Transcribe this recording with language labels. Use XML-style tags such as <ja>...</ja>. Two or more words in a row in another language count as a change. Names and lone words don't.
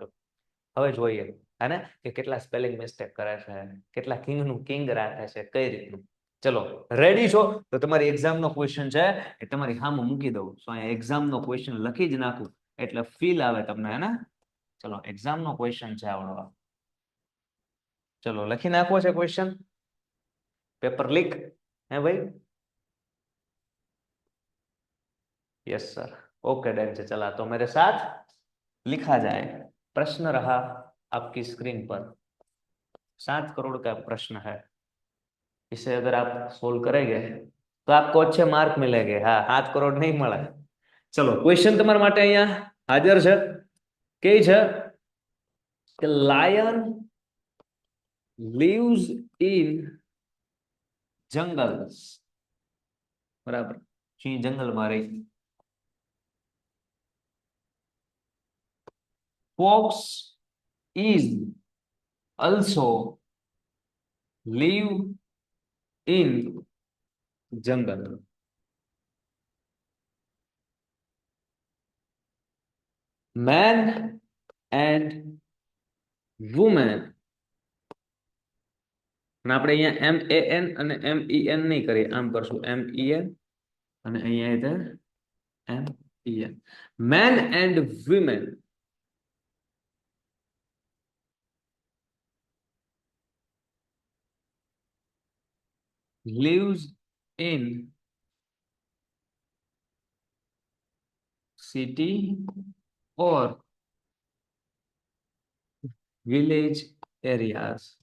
<gu>હવે જોઈએ હે ને કે કેટલા</gu> <en>spelling mistake</en> <gu>કરે છે, કેટલા કિંગ નું કિંગ રાખે છે, કઈ રીતનું. ચલો રેડી છો? તો તમારી એક્ઝામનો ક્વેશ્ચન છે એ તમારી સામે મૂકી દઉં. સો અહીંયા એક્ઝામનો ક્વેશ્ચન લખી જ નાખું એટલે ફીલ આવે તમને, હે ને? ચલો એક્ઝામનો ક્વેશ્ચન છે આવડો. ચલો લખી નાખવો છે ક્વેશ્ચન.</gu> <en>paper leak</en> <hi>है भाई?</hi> <en>yes sir, okay done</en> <hi>से चला। तो मेरे साथ लिखा जाए। प्रश्न रहा आपकी स्क्रीन पर, 7 करोड़ का प्रश्न है, इसे अगर आप सोल्व करेंगे तो आपको अच्छे मार्क मिलेंगे। हाँ, 7 करोड़ नहीं</hi> <gu>મળે। ચલો ક્વેશ્ચન તમારા માટે અહીંયા હાજર છે, કે છે કે</gu> <en>lion lives in jungles,</en> <gu>બરાબર? સિંહ જંગલમાં રહે.</gu> <en>Fox is also live in jungle. Man and woman,</en> <gu>આપણે અહીંયા MAN અને MEN નહીં કરીએ, આમ કરશું MEN અને અહીંયા ઇધર MEN.</gu> <en>Man and women lives in city or village areas.</en>